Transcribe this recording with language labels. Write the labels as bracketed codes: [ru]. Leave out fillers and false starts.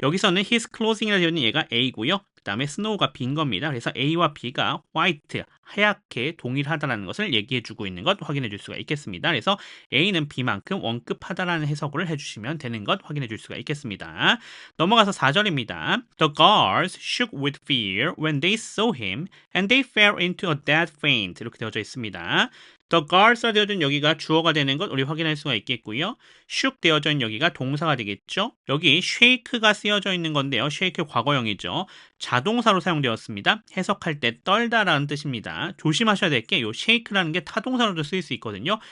[ko] 여기서는 his clothing이라 되어 있는 얘가 A고요. 그 다음에 snow가 B인 겁니다. 그래서 A와 B가 white, 하얗게 동일하다는 것을 얘기해주고 있는 것 확인해 줄 수가 있겠습니다. 그래서 A는 B만큼 원급하다라는 해석을 해주시면 되는 것 확인해 줄 수가 있겠습니다. 넘어가서 4절입니다. [en] The guards shook with fear when they saw him and they fell into a dead faint. [ko] 이렇게 되어져 있습니다. The guards가 되어진 여기가 주어가 되는 것 우리 확인할 수가 있겠고요. shook 되어져 있는 여기가 동사가 되겠죠. 여기 shake가 쓰여져 있는 건데요. shake 과거형이죠. 자동사로 사용되었습니다. 해석할 때 떨다라는 뜻입니다. 조심하셔야 될 게 이 shake라는 게 타동사로도 쓰일 수 있거든요.